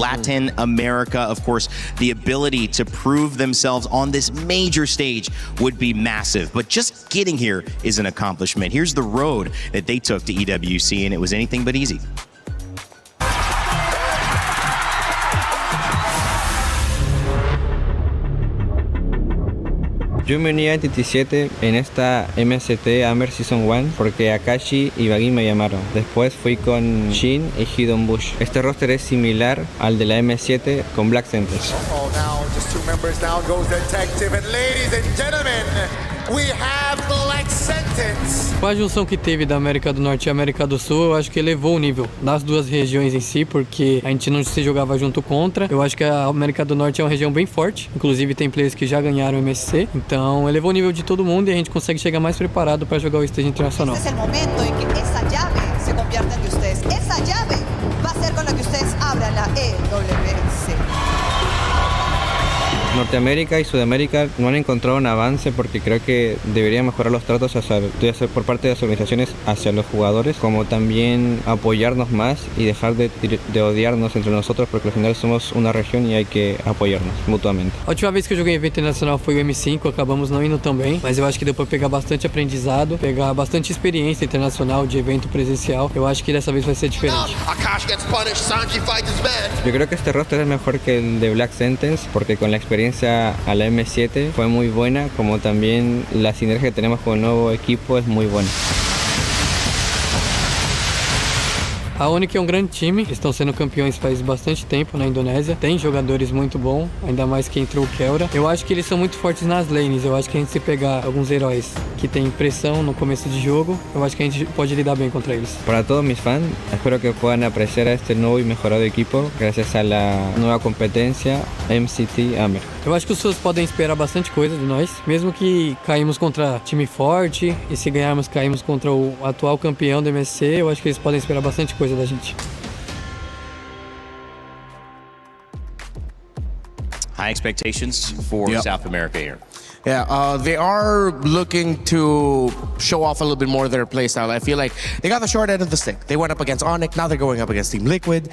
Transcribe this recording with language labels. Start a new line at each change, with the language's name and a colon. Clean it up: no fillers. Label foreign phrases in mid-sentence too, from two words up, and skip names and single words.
English: Latin America, of course, the ability to prove themselves on this major stage would be massive. But just getting here is an accomplishment. Here's the road that they took to EWC, and it was anything but easy.
Spanish: Yo me uní a Entity 7 en esta MST Amber Season 1 porque Akashi y Baggy me llamaron. Después fui con Shin y Hidden Bush. Este roster es similar al de la M7 con Black Sentence.
English: Oh, now just 2 members. Down goes Detective. And ladies and gentlemen, we have Black Sentence.
Portuguese: Com a junção que teve da América do Norte e América do Sul, eu acho que elevou o nível das duas regiões em si, porque a gente não se jogava junto contra. Eu acho que a América do Norte é uma região bem forte, inclusive tem players que já ganharam o MSC, então elevou o nível de todo mundo e a gente consegue chegar mais preparado para jogar o stage internacional.
Spanish: Este es el momento en que esa llave se convierta en de ustedes. Esa llave va a ser con la que ustedes abran la EWC. Norteamérica y Sudamérica no han encontrado un avance porque creo que deberían mejorar los tratos por parte de las organizaciones hacia los jugadores, como también apoyarnos más y dejar de odiarnos entre nosotros, porque al final somos una región y hay que apoyarnos mutuamente.
Portuguese: A última vez que eu joguei evento internacional foi o M5, acabamos não indo tão bem, mas eu acho que deu para pegar bastante aprendizado, pegar bastante experiência internacional de evento presencial. Eu acho que dessa vez vai ser diferente.
Spanish: Yo creo que este roster es mejor que el de Black Sentence porque con la experiencia a la M7 fue muy buena, como también la sinergia que tenemos con el nuevo equipo es muy buena.
Portuguese: A Onyx é um grande time, estão sendo campeões faz bastante tempo na Indonésia, tem jogadores muito bons, ainda mais que entrou o Kelra. Eu acho que eles são muito fortes nas lanes, eu acho que a gente se pegar alguns heróis que tem pressão no começo de jogo, eu acho que a gente pode lidar bem contra eles.
Spanish: Para todos mis fans, espero que puedan apreciar a este nuevo y mejorado equipo gracias a la nueva competencia MCT Amer.
Portuguese: Eu acho que os fãs podem esperar bastante coisa de nós, mesmo que caímos contra time forte e se ganharmos caímos contra o atual campeão do MSC, eu acho que eles podem esperar bastante coisa da gente.
English: High expectations for South America here. Yeah, they are looking to show off a little bit more of their playstyle. I feel like they got the short end of the stick. They went up against Onyx, now they're going up against Team Liquid.